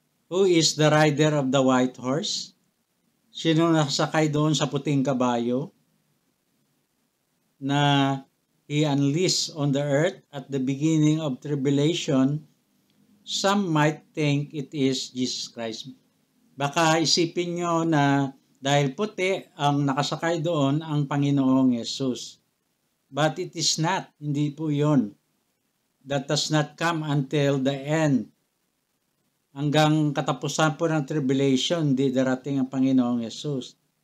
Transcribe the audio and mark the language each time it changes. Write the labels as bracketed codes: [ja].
[en] Who is the rider of the white horse? [tl] Sino nakasakay doon sa puting kabayo na [en] he unleashed on the earth at the beginning of tribulation? Some might think it is Jesus Christ. [tl] Baka isipin nyo na dahil puti ang nakasakay doon ang Panginoong Yesus. [en] But it is not. [tl] Hindi po yun. [en] That does not come until the end. [tl] Hanggang katapusan po ng tribulation, di darating ang Panginoong Yesus.